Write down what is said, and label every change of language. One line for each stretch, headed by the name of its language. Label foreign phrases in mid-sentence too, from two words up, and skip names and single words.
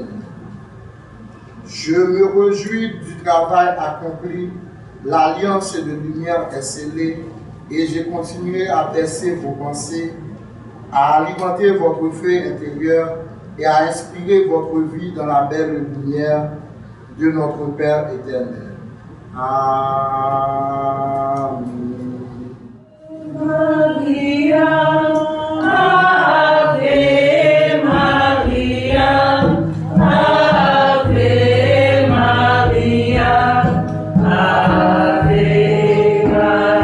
French: Je me réjouis du travail accompli. L'alliance de lumière est scellée et je continuerai à bercer vos pensées, à alimenter votre feu intérieur et à inspirer votre vie dans la belle lumière de notre Père éternel. Amen.
Latin: Maria, Ave Maria, Ave Maria, Ave Maria.